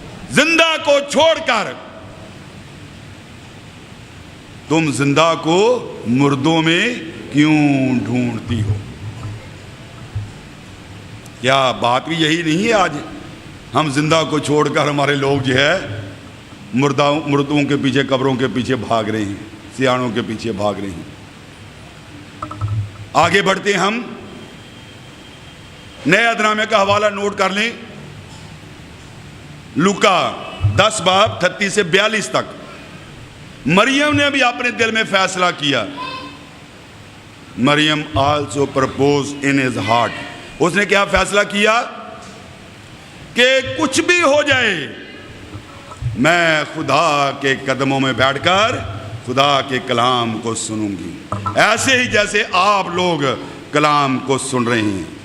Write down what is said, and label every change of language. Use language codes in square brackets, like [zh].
[ur] زندہ کو چھوڑ کر تم زندہ کو مردوں میں کیوں ڈھونڈتی ہو؟ کیا بات بھی یہی نہیں ہے آج؟ ہم زندہ کو چھوڑ کر ہمارے لوگ جو ہے مردوں کے پیچھے, قبروں کے پیچھے بھاگ رہے ہیں, سیاڑوں کے پیچھے بھاگ رہے ہیں. آگے بڑھتے ہیں ہم. نئے عہد کا حوالہ نوٹ کر لیں. لوکا 10 باب 38 سے 42 تک. مریم نے بھی اپنے دل میں فیصلہ کیا. [en] مریم also proposed in his heart. [ur] اس نے کیا فیصلہ کیا کہ کچھ بھی ہو جائے میں خدا کے قدموں میں بیٹھ کر خدا کے کلام کو سنوں گی, ایسے ہی جیسے آپ لوگ کلام کو سن رہے ہیں.